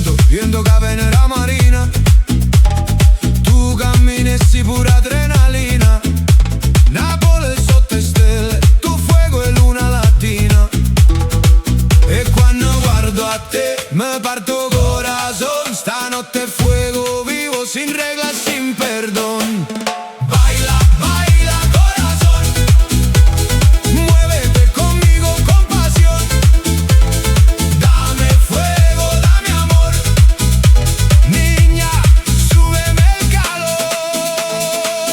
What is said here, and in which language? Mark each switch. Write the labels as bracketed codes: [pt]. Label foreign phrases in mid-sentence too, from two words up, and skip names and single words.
[it] viendo che venera marina. Tu camminessi pure adrenalina. Napoli sotto le stelle, tu fuego e luna latina. E quando guardo a te, me parto corazón. Stanotte è [es] fuego vivo, sin reglas, sin perdón. Baila, baila corazón, muévete conmigo con pasión. Dame fuego, dame amor, niña, súbeme el calor.